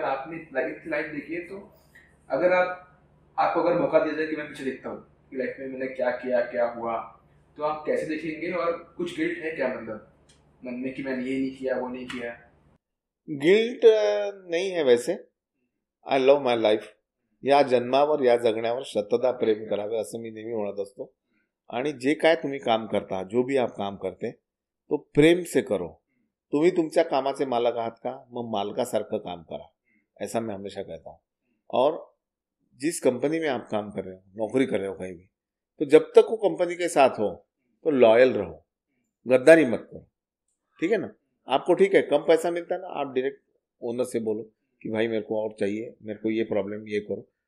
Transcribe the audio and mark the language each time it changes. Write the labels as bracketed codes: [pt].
[hi] और आपने लाइफ देखी है, तो अगर आपको अगर मौका दिया जाए कि मैं पीछे देखता हूँ कि लाइफ में मैंने क्या किया, क्या हुआ, तो आप कैसे देखेंगे? और कुछ गिल्ट है क्या मतलब मन में कि मैंने ये नहीं किया, वो नहीं किया? गिल्ट नहीं है वैसे, [en] I love my life. [mr] या जन्मावर या जगण्यावर शतदा प्रेम करावे असं मी नेहमी म्हणत असतो. आणि जे काय तुम्ही काम करता, [hi] जो भी आप काम करते, तो प्रेम से करो. [mr] तुम्ही तुमच्या कामाचे मालक आहात का, मग मालकासारखं काम करा, [hi] ऐसा मैं हमेशा कहता हूँ. और जिस कंपनी में आप काम कर रहे हो, नौकरी कर रहे हो कहीं भी, तो जब तक वो कंपनी के साथ हो तो लॉयल रहो, गद्दारी मत करो. ठीक है ना? आपको ठीक है कम पैसा मिलता है ना, आप डायरेक्ट ओनर से बोलो कि भाई मेरे को और चाहिए, मेरे को ये प्रॉब्लम, ये करो.